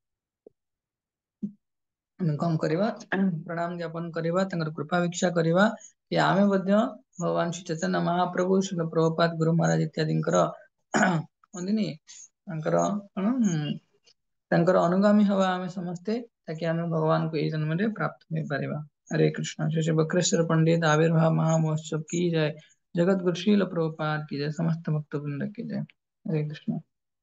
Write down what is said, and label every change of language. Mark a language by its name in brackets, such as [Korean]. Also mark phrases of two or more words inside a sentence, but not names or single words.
[Odia] ଆମେ କଣ କରିବା ପ୍ରଣାମ ଜ୍ଞାପନ କରିବା ତାଙ୍କର କୃପା ଭିକ୍ଷା କରିବା କି ଆମେ ମଧ୍ୟ ଭଗବାନ ଶ୍ରୀ ଚୈତନ୍ୟ ମହାପ୍ରଭୁ ଶ୍ରୀ ପ୍ରଭୁପାଦ ଗୁରୁ ମହାରାଜ ଇତ୍ୟାଦିଙ୍କର କୁହନ୍ତିନି ତାଙ୍କର କଣ ତାଙ୍କର ଅନୁଗାମୀ ହବା ଆମେ ସମସ୍ତେ ତାକି ଆମେ ଭଗବାନଙ୍କୁ ଏଇ ଜନ୍ମରେ ପ୍ରାପ୍ତ ହେଇପାରିବା। [Hindi] हरे कृष्णा श्री श्री बक्रेश्वर पंडित आविर्भाव महामहोत्सव की जय जगत गुरु श्रील प्रभुपाद की जय समस्त भक्त वृंद की जय हरे कृष्णा।